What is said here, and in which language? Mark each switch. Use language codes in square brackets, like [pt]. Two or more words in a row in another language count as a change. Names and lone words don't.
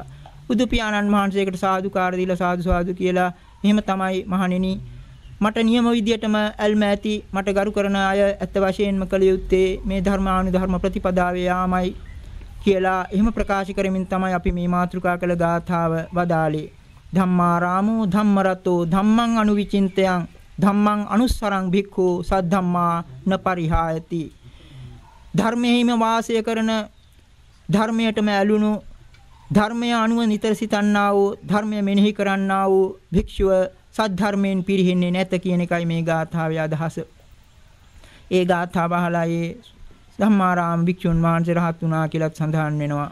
[si] බුදු පියාණන් වහන්සේකට සාදුකාර දීලා සාදු සාදු කියලා එහෙම තමයි මහණෙනි මට නියම විදියටම ඇල්ම ඇති මට ගරු කරන අය ඇත්ත වශයෙන්ම කළ යුත්තේ මේ ධර්මානුධර්ම ප්‍රතිපදාවේ යාමයි කියලා එහෙම ප්‍රකාශ කරමින් තමයි අපි මේ මාතෘකා කළ ගාථාව වදාළේ. [pi] ධම්මාරාමෝ ධම්මරතෝ ධම්මං අනුවිචින්තයං ධම්මං අනුස්සරං භික්ඛු සද්ධම්මා නපරිහායති. [si] ධර්මයේම වාසය කරන ධර්මයටම ඇලුණු ධර්මය අනුව නිතර සිතන්නා වූ ධර්මය මෙනෙහි කරන්නා වූ භික්ෂුව සද්ධර්මයෙන් පිරිහෙන්නේ නැත කියන එකයි මේ ගාථාවේ අදහස. ඒ ගාථාව අහලා ඒ ධම්මාරාම භික්ෂුන් වහන්සේ රහත් වුණා කියලා සඳහන් වෙනවා.